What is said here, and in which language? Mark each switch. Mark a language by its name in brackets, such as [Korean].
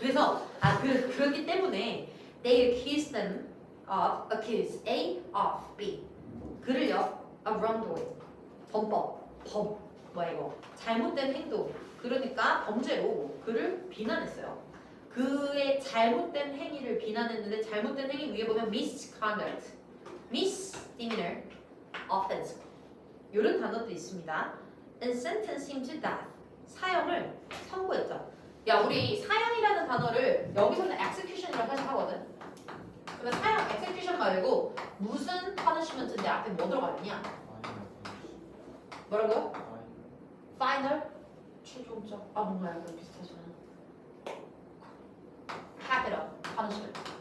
[Korean] 그래서 그렇기 때문에 [English] they accuse them of accuse A of B [Korean] 그를요 [English] of wrongdoing [Korean] 범 뭐야 이거 잘못된 행동 그러니까 범죄로 그를 비난했어요. 그의 잘못된 행위를 비난했는데 잘못된 행위 위에 보면 misconduct, misdemeanor, offense 이런 단어도 있습니다. [English] and sentence him to death [Korean] 사형을 선고했죠. 야 우리 사형이라는 단어를 여기서는 execution이라고 해석하거든. 근데 사형 execution 말고 무슨 punishment인데 앞에 뭐 들어가 있냐? 뭐라고요? final 최종적 뭔가 약간 비슷하지만 [English] capital punishment.